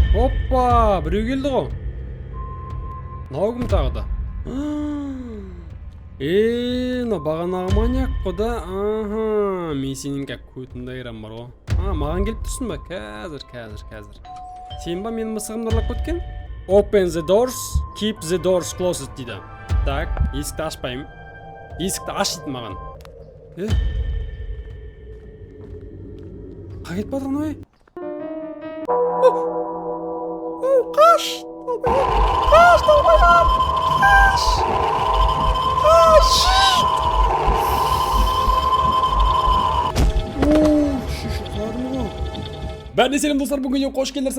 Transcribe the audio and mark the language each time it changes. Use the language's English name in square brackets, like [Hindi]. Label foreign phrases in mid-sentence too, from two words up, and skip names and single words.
[Kazakh] Опа, біреу келді ғой. Мынау кім тағы да? Мына бағанағы маньяк қой да. Аха, мен сенің көтіңді айрам бар ғой. Маған келіп тұрсың ба? Қазір. Сен ба менің мысығымды ұрлап кеткен? [English] Open the doors, keep the doors closed дейді. [Kazakh] Так, есікті ашпаймын. Есікті аш дейді маған. Қай кетіп батырын ой? Қаш! Бәріне сәлем достар, бүгін қош келдіңіздер.